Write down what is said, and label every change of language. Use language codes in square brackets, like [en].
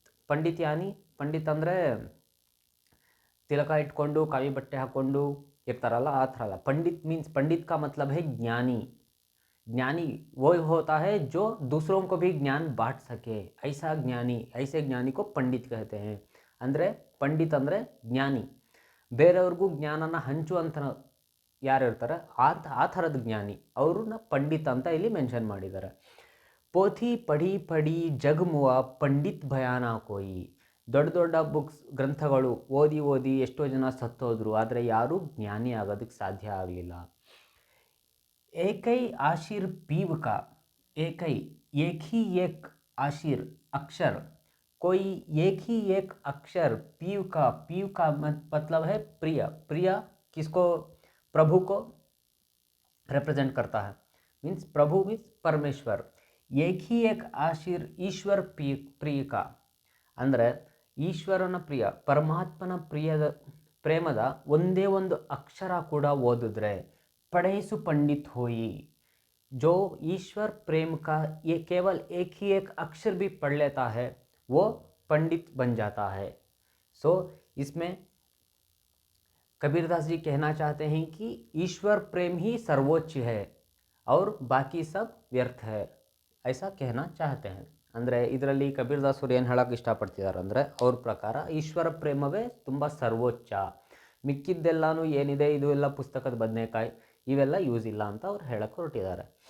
[kn] ಪಂಡಿತ್ ಯಾನಿ, ಪಂಡಿತ್ ಅಂದರೆ ತಿಲಕ ಇಟ್ಕೊಂಡು ಕಾವಿ ಬಟ್ಟೆ ಹಾಕ್ಕೊಂಡು ಇರ್ತಾರಲ್ಲ, ಆ ಥರ ಅಲ್ಲ. [hi] पंडित मीन्स, पंडित का मतलब है ज्ञानी. ज्ञानी वो होता है जो दूसरों को भी ज्ञान बांट सके. ऐसा ज्ञानी, ऐसे ज्ञानी को पंडित कहते हैं. [kn] ಅಂದರೆ ಪಂಡಿತ್ ಅಂದರೆ ಜ್ಞಾನಿ, ಬೇರೆಯವ್ರಿಗೂ ಜ್ಞಾನನ ಹಂಚುವಂಥ ಯಾರು ಇರ್ತಾರೆ ಆ ಥರದ ಜ್ಞಾನಿ, ಅವ್ರನ್ನ ಪಂಡಿತ್ ಅಂತ ಇಲ್ಲಿ ಮೆನ್ಷನ್ ಮಾಡಿದ್ದಾರೆ. [hi] ಪೋಥಿ ಪಢಿ ಪಢಿ ಜಗಮುವ ಪಂಡಿತ್ ಭಯಾನ ಕೋಯಿ. [kn] ದೊಡ್ಡ ದೊಡ್ಡ ಬುಕ್ಸ್, ಗ್ರಂಥಗಳು ಓದಿ ಓದಿ ಎಷ್ಟೋ ಜನ ಸತ್ತೋದ್ರು, ಆದರೆ ಯಾರೂ ಜ್ಞಾನಿ ಆಗೋದಕ್ಕೆ ಸಾಧ್ಯ ಆಗಲಿಲ್ಲ. [hi] ಏಕೈ ಆಶಿರ್ ಪೀವ್ ಕಾ, ಏಕೈ एक ही एक आशिर अक्षर, कोई एक ही एक अक्षर पीव का मतलब है प्रिय. प्रिय किसको? प्रभु को रिप्रेजेंट करता है. मीन्स प्रभु मीन्स परमेश्वर. एक ही एक आशिर ईश्वर प्रिय का [kn] ಅಂದರೆ ಈಶ್ವರನ ಪ್ರಿಯ, ಪರಮಾತ್ಮನ ಪ್ರೇಮದ ಒಂದೇ ಒಂದು ಅಕ್ಷರ ಕೂಡ ಓದಿದ್ರೆ [hi] पढ़े पंडित होई. जो ईश्वर प्रेम का ये केवल एक ही एक अक्षर भी पढ़ लेता है वो पंडित बन जाता है. सो इसमें कबीरदास जी कहना चाहते हैं कि ईश्वर प्रेम ही सर्वोच्च है और बाकी सब व्यर्थ है, ऐसा कहना चाहते हैं. [kn] ಅಂದರೆ ಇದರಲ್ಲಿ ಕಬೀರದಾಸರು ಏನು ಹೇಳೋಕ್ಕೆ ಇಷ್ಟಪಡ್ತಿದ್ದಾರೆ ಅಂದರೆ, ಅವ್ರ ಪ್ರಕಾರ ಈಶ್ವರ ಪ್ರೇಮವೇ ತುಂಬ ಸರ್ವೋಚ್ಚ, ಮಿಕ್ಕಿದ್ದೆಲ್ಲನೂ ಏನಿದೆ ಇದು ಎಲ್ಲ ಪುಸ್ತಕದ ಬದನೆಕಾಯಿ, ಇವೆಲ್ಲ ಯೂಸ್ ಇಲ್ಲ ಅಂತ ಅವ್ರು ಹೇಳಕ್ಕೆ ಹೊರಟಿದ್ದಾರೆ.